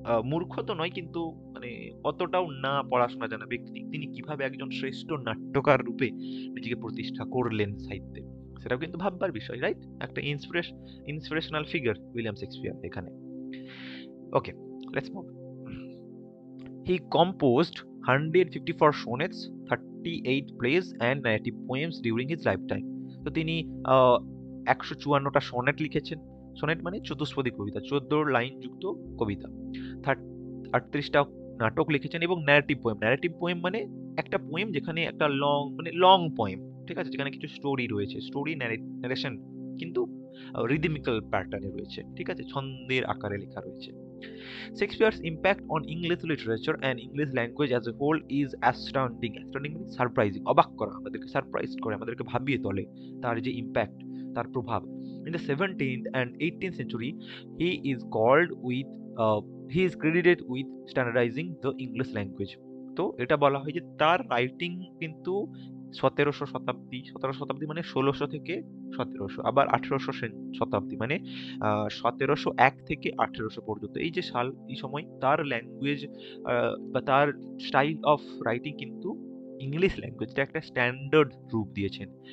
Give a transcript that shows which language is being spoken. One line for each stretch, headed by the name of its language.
Bangla: মূর্খ তো নয়, কিন্তু মানে অতটাও না পড়াশোনা জানা ব্যক্তি, তিনি কিভাবে একজন শ্রেষ্ঠ নাট্যকার রূপে নিজেকে প্রতিষ্ঠা করলেন সাহিত্যে, সেটাও কিন্তু ভাববার বিষয়, রাইট? একটা ইন্সপিরেশনাল ফিগার উইলিয়াম শেক্সপিয়ার এখানে।
English: Okay, let's move. He composed 154 sonnets, 38 plays and narrative poems during his lifetime.
Bangla: তো তিনি 154টা সনেট লিখেছেন। সনেট মানে চতুষ্পদী কবিতা, 14 লাইন যুক্ত কবিতা। 38টা নাটক লিখেছেন এবং ন্যারেটিভ পোয়েম। ন্যারেটিভ পোয়েম মানে একটা পোয়েম যেখানে একটা লং পোয়েম, ঠিক আছে, যেখানে কিছু স্টোরি রয়েছে, স্টোরি ন্যারেশন, কিন্তু রিদমিক্যাল প্যাটার্নে রয়েছে, ঠিক আছে, ছন্দের আকারে লেখা রয়েছে।
English: Shakespeare's impact on English literature and English language as a whole is astounding. Astounding means surprising.
Bangla: অবাক করা, আমাদেরকে সারপ্রাইজ করে, আমাদেরকে ভাবিয়ে তোলে তার যে ইম্প্যাক্ট, তার প্রভাব।
English: In the 17th and 18th century, he is called with he is credited with standardizing the English language.
Bangla: তো এটা বলা হয় যে তার রাইটিং কিন্তু 17শো শতাব্দী মানে 1600 থেকে 1700, আবার 1800 শতাব্দী মানে 1701 থেকে 1800 পর্যন্ত, এই যে সাল, এই সময় তার ল্যাঙ্গুয়েজ বা তার স্টাইল অফ রাইটিং কিন্তু ইংলিশ ল্যাঙ্গুয়েজটা একটা স্ট্যান্ডার্ড রূপ দিয়েছেন।